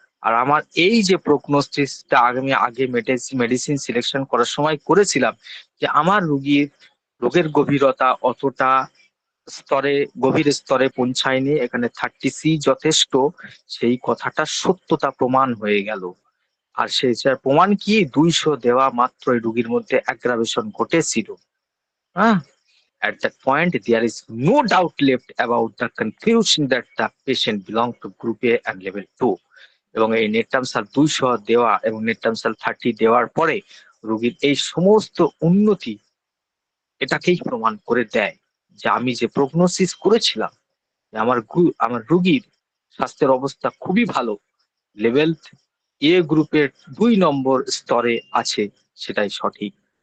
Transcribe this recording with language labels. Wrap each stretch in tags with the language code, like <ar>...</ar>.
<bn>আর আমার এই যে প্রগনোসিসটা আমি আগে মেডিসিন সিলেকশন করার সময় করেছিলাম যে আমার রোগের গভীরতা অতটা গভীর স্তরে পৌঁছায়নি, এখানে 30 যথেষ্ট, সেই কথাটা সত্যতা প্রমাণ হয়ে গেল। আর সেই প্রমাণ কি, 200 দেওয়া মাত্রই রোগীর মধ্যে অ্যাগ্রাভেশন ঘটেছিল।</bn> <en>হ্যাঁ, at that point there is no doubt left about the conclusion that the patient belong to group A and level 2।</en> <bn>এবং এই নেট্রামসাল 200 দেওয়া এবং নেট্রামসাল 30 দেওয়ার পরে রোগীর এই সমস্ত উন্নতি এটাকেই প্রমাণ করে দেয় যে আমি যে প্রগনোসিস করেছিলাম যে আমার রোগীর স্বাস্থ্যের অবস্থা খুবই ভালো, লেভেল গ্রুপের 2 নম্বর স্তরে আছে, সেটাই সঠিক।</bn>